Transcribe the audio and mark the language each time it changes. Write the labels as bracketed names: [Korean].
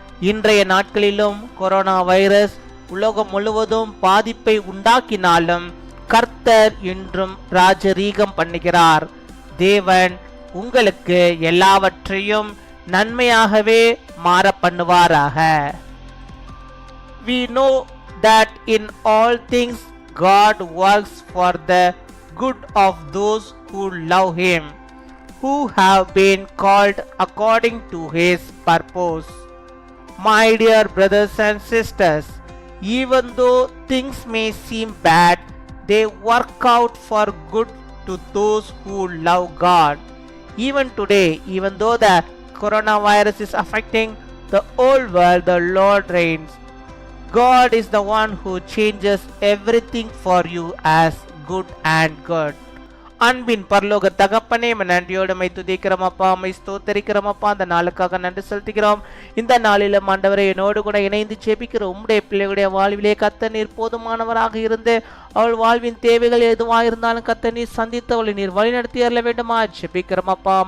[Tamil] இன்றைய நாட்களிலும் corona virus உலகம் முழுவதும் பாதிப்பை உண்டாக்கினாலும் கர்த்தர் இன்றும் ராஜரீகம் பண்ணுகிறார். தேவன் உங்களுக்கு எல்லாவற்றையும் நன்மையாகவே மாற பண்ணுவாராக. [English] We know that in all things God works for the good of those who love Him, who have been called according to His purpose. My dear brothers and sisters, even though things may seem bad, they work out for good to those who love God. Even today, even though the coronavirus is affecting the whole world, the Lord reigns. God is the one who changes everything for you as good and good. [Tamil] அன்பின் பரலோக தகப்பனே, நன்றியோடு my துதிக்கிறோம் அப்பா, my ஸ்தோத்தரிக்கிறோம் அப்பா. அந்த நாளுக்காக நன்றி செலுத்துகிறோம். இந்த நாளிலும் ஆண்டவரை என்னோடு கூட இணைந்து ஜெபிக்கிற உம்முடைய பிள்ளைகளுடைய வாழ்விலே கர்த்தர் நீர் போதுமானவராக இருந்து அவள் வாழ்வின் தேவைகள் எதுவாக இருந்தாலும் கர்த்தர் நீர் சந்தித்து அவளை நீர் வழிநடத்தி அருள வேண்டுமா ஜெபிக்கிறோம் அப்பா.